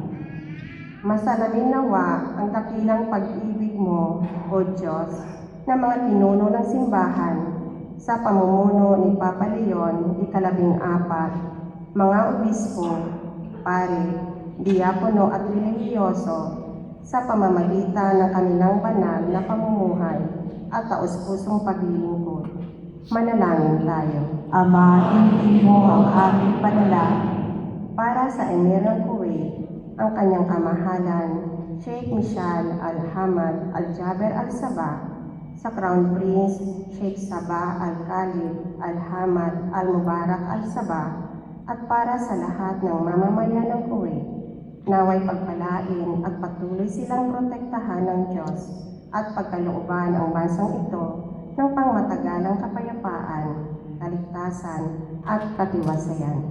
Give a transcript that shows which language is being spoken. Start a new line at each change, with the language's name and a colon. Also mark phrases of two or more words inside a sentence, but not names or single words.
Filipino: Masalamin nawa ang dakilang pag-ibig mo, O Diyos, na mga pinuno ng simbahan sa pamumuno ni Papa Leon, ika-14, mga obispo, pare, diakono at relihiyoso sa pamamagitan ng kanilang banal na pamumuhay at taos-pusong paglilingkod. Manalangin tayo. Ama, dinggin mo ang aming panalangin. Para sa Emir ng Kuwait, ang kanyang kamahalan, Sheikh Michal Al-Hamad Al-Jaber Al-Sabah, sa
English: Crown Prince
Filipino: Sheikh Sabah Al-Khalid Al-Hamad Al-Mubarak Al-Sabah, at para sa lahat ng mamamayan ng Kuwait, naway pagpalain at patuloy silang protektahan ng Diyos at pagkalooban ang bansang ito ng pangmatagalang kapayapaan, kaligtasan at katiwasayan.